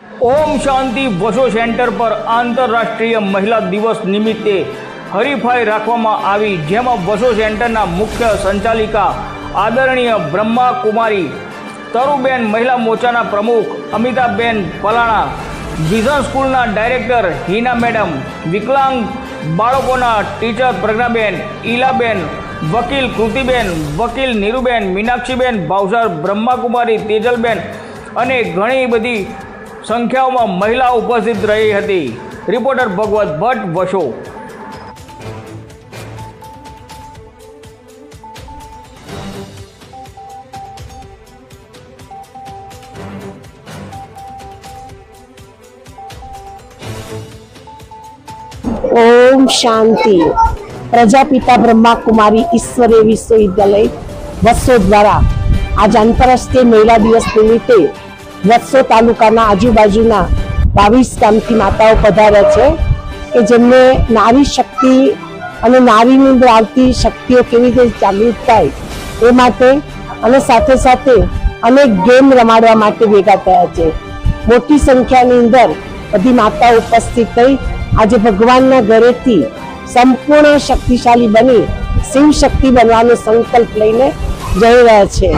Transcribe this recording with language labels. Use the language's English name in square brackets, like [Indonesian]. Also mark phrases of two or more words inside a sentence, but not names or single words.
[Gujarati] ઓમ શાંતિ વશો સેંટર પર આંતરરાષ્ટ્રીય મહિલા દિવસ નિમિત્તે હરીફાઈ રાખવામાં આવી, જેમાં વશો સેંટરના મુખ્ય સંચાલિકા આદરણીય બ્રહ્મા કુમારી, તરુબેન મહિલા મોરચાના પ્રમુખ અમિતાબેન પલાણા, વિઝન સ્કૂલના ડાયરેક્ટર હીના મેડમ, વિકલાંગ બાળકોના ટીચર પ્રજ્ઞાબેન, ઈલાબેન, વકીલ કૃતિબેન, વકીલ નીરુબેન, મીનાક્ષીબેન, ભાવસાર બ્રહ્માકુમારી, તેજલબેન અને ઘણી બધી [Hindi] संख्याओं में महिला उपस्थित रही थी। [Gujarati] રિપોર્ટર ભગવત ભટ્ટ, वशो। ઓમ શાંતિ। પ્રજાપિતા બ્રહ્મા કુમારી ઈશ્વરીય વિશ્વવિદ્યાલય વસો દ્વારા આજ આંતરરાષ્ટ્રીય મહિલા દિવસ નિમિત્તે વસો તાલુકાના આજુબાજુના 22 ગામથી માતાઓ પધાર્યા છે કે જેમને નારી શક્તિ અને નારીની અંદર આવતી શક્તિઓ કેવી રીતે જાગૃત થાય એ માટે અને સાથે સાથે અનેક ગેમ રમાડવા માટે ભેગા થયા છે। મોટી સંખ્યાની અંદર બધી માતાઓ ઉપસ્થિત થઈ આજ ભગવાનના ઘરેથી સંપૂર્ણ શક્તિશાળી બની શિવ શક્તિ બનવાનો સંકલ્પ લઈને જઈ રહ્યા છે।